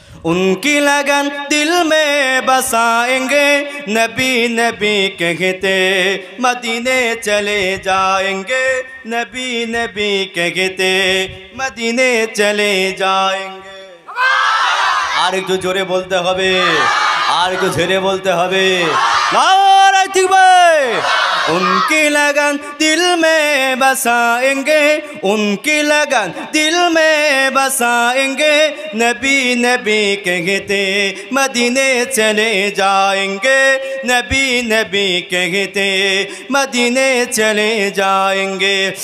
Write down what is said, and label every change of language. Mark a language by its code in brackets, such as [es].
[hi] उनकी लगन दिल में बसाएंगे, नबी नबी कहते मदीने चले जाएंगे, नबी नबी कहते मदीने चले जाएंगे। [bn] আর একটু জোরে বলতে হবে, আর একটু ঝেড়ে বলতে হবে। নারে তাকবীর। [hi] उनकी लगन दिल में बसाएंगे, उनकी लगन दिल में बसाएंगे, नबी नबी कहते मदीने चले जाएंगे, नबी नबी कहते मदीने चले जाएंगे।